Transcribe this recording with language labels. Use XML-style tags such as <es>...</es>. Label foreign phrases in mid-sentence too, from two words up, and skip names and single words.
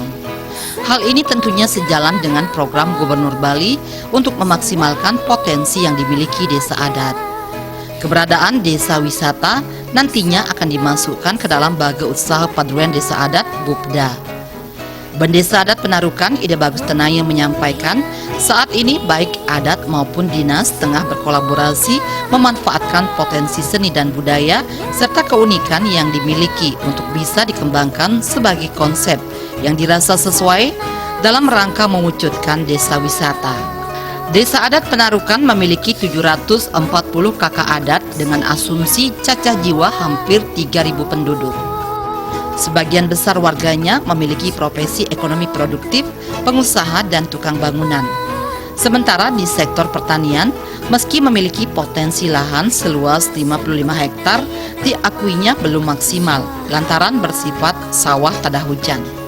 <id>Hal ini tentunya sejalan dengan program Gubernur Bali untuk memaksimalkan potensi yang dimiliki Desa Adat. Keberadaan Desa Wisata nantinya akan dimasukkan ke dalam Baga Usaha Paduan Desa Adat (BUPDA). Bendesa Adat Penarukan Ida Bagus Tenaya menyampaikan saat ini baik adat maupun dinas tengah berkolaborasi memanfaatkan potensi seni dan budaya serta keunikan yang dimiliki untuk bisa dikembangkan sebagai konsep yang dirasa sesuai dalam rangka mewujudkan desa wisata. Desa Adat Penarukan memiliki 740 kakak adat dengan asumsi cacah jiwa hampir 3.000 penduduk. Sebagian besar warganya memiliki profesi ekonomi produktif, pengusaha dan tukang bangunan. Sementara di sektor pertanian, meski memiliki potensi lahan seluas 55 hektar, diakuinya belum maksimal lantaran bersifat sawah tada hujan.</id>